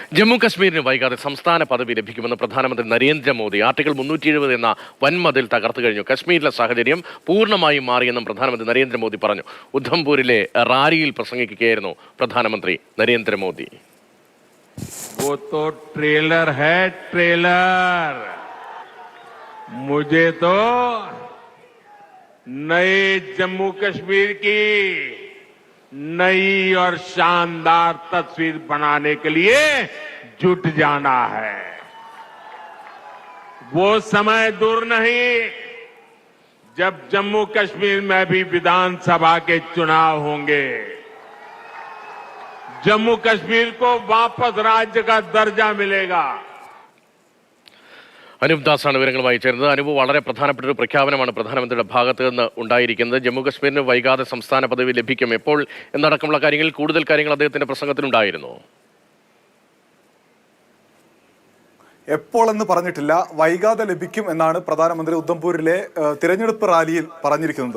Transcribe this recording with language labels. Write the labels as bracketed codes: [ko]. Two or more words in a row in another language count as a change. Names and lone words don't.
[ml] ജമ്മു കശ്മീരിന് വൈകാതെ സംസ്ഥാന പദവി ലഭിക്കുമെന്ന് പ്രധാനമന്ത്രി നരേന്ദ്രമോദി. ആർട്ടിക്കിൾ 370 എന്ന വൻമതിൽ തകർത്തു കഴിഞ്ഞു. കശ്മീരിലെ സാഹചര്യം പൂർണ്ണമായും മാറിയെന്നും പ്രധാനമന്ത്രി നരേന്ദ്രമോദി പറഞ്ഞു. ഉദ്ധംപൂരിലെ റാലിയിൽ പ്രസംഗിക്കുകയായിരുന്നു പ്രധാനമന്ത്രി നരേന്ദ്രമോദി. [hi] वो तो ट्रेलर है, ट्रेलर। मुझे तो नए जम्मू कश्मीर की नई और शानदार तस्वीर बनाने के लिए जुट जाना है। वो समय दूर नहीं जब जम्मू कश्मीर में भी विधानसभा के चुनाव होंगे। जम्मू कश्मीर को वापस राज्य का दर्जा मिलेगा। [ml] അനൂപ് ദാസാണ് വിവരങ്ങളുമായി ചേർന്നത്. അനൂപ്, വളരെ പ്രധാനപ്പെട്ട ഒരു പ്രഖ്യാപനമാണ് പ്രധാനമന്ത്രിയുടെ ഭാഗത്ത് നിന്ന് ഉണ്ടായിരിക്കുന്നത്. ജമ്മു കശ്മീരിന് വൈകാതെ സംസ്ഥാന പദവി ലഭിക്കും. എപ്പോൾ എന്നടക്കമുള്ള കാര്യങ്ങളിൽ കൂടുതൽ കാര്യങ്ങൾ അദ്ദേഹത്തിന്റെ പ്രസംഗത്തിലുണ്ടായിരുന്നു. എപ്പോൾ എന്ന് പറഞ്ഞിട്ടില്ല, വൈകാതെ ലഭിക്കും എന്നാണ് പ്രധാനമന്ത്രി ഉദ്ധംപൂരിലെ തിരഞ്ഞെടുപ്പ് റാലിയിൽ പറഞ്ഞിരിക്കുന്നത്.